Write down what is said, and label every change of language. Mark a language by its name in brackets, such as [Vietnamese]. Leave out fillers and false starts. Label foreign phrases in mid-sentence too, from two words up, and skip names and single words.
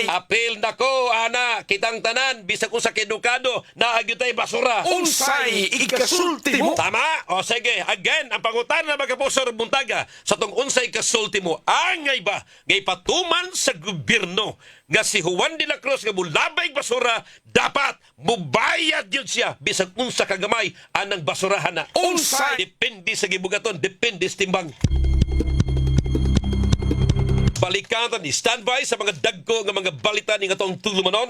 [Cebuano] apil nako ana kitang tanan bisag unsa ka edukado naagyo tay basura Unsay ikasulti mo? tama o sige again ang pangutana mga kapuso buntaga sa tong unsay kasulti mo angay ba ngay patuman sa gobyerno nga si Juan de la Cruz nga mulabay basura dapat mubayad yun siya bisag unsa kagamay anang basurahan na Unsay depende sa gibugaton depende sa timbang. Balikan ni standby sa mga dagko nga mga balita ning atong tulumanon.